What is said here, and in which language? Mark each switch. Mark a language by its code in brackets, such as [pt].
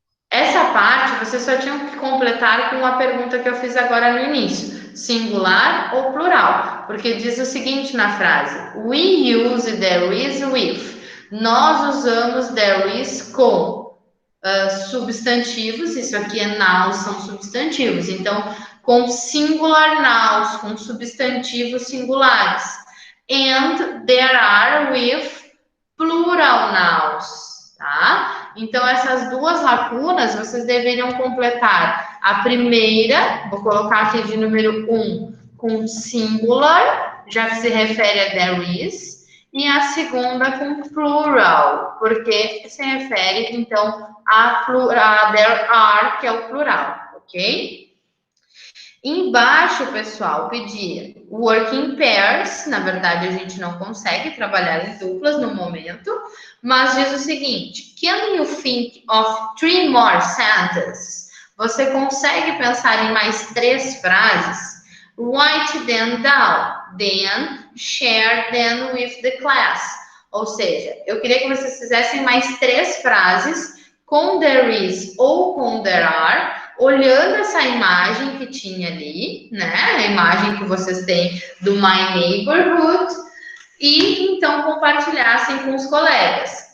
[pt] Essa parte vocês só tinham que completar com a pergunta que eu fiz agora no início, singular ou plural, porque diz o seguinte na frase: [en] we use there is with. [pt] Nós usamos there is com substantivos, isso aqui é nouns, são substantivos, então com singular nouns, com substantivos singulares. [en] And there are with plural nouns, tá? [pt] Então, essas duas lacunas, vocês deveriam completar a primeira, vou colocar aqui de número 1, com singular, já que se refere a there is, e a segunda com plural, porque se refere, então, a there are, que é o plural, ok? Embaixo, pessoal, pedia [en] work in pairs. [pt] Na verdade, a gente não consegue trabalhar em duplas no momento, mas diz o seguinte: [en] can you think of three more sentences? [pt] Você consegue pensar em mais 3 frases? [en] Write them down, then share them with the class. [pt] Ou seja, eu queria que vocês fizessem mais 3 frases com there is ou com there are, olhando essa imagem que tinha ali, né? A imagem que vocês têm do My Neighborhood, e então compartilhassem com os colegas.